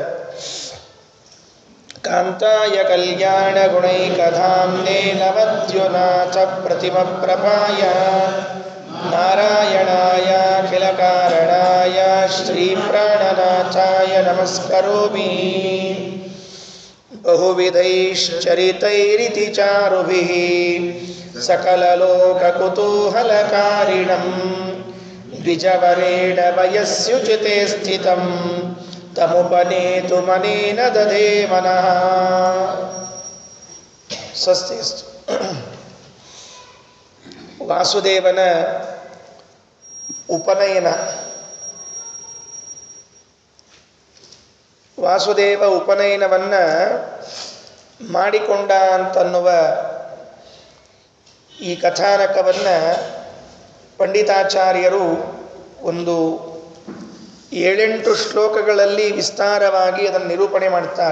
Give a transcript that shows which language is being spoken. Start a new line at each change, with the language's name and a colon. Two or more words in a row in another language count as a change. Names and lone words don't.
Sanskrit: ಕಾಂತಾಯ ಕಲ್ಯಾಣಗುಣೈಕಧಾಮ್ನೇ ನಮದ್ಯುನಾಥ ಪ್ರತಿಮಪ್ರಭಾಯ ನಾರಾಯಣಾಯ ಅಖಿಲಕಾರಣಾಯ ಶ್ರೀಪ್ರಾಣನಾಥಾಯ ನಮಸ್ಕರೋಮಿ ಬಹುವಿಧೈಶ್ಚರಿತೈರಿತಿ ಚಾರುಭಿಃ ಸಕಲಲೋಕಕುತೂಹಲಕಾರಿಣಂ ದ್ವಿಜವರೇಣ ವಯಸ್ಸುಚಿತೆ ಸ್ಥಿತಂ ತಮುಪನೇತು ಮನೇನ ದಧೇ ಮನಃ.
Kannada: ಸ್ವಸ್ತಿಸ್ತು. ವಾಸುದೇವನ ಉಪನಯನ. ವಾಸುದೇವ ಉಪನಯನವನ್ನು ಮಾಡಿಕೊಂಡ ಅಂತನ್ನುವ ಈ ಕಥಾನಕವನ್ನು ಪಂಡಿತಾಚಾರ್ಯರು ಒಂದು 7-8 ಶ್ಲೋಕಗಳಲ್ಲಿ ವಿಸ್ತಾರವಾಗಿ ಅದನ್ನು ನಿರೂಪಣೆ ಮಾಡ್ತಾರೆ.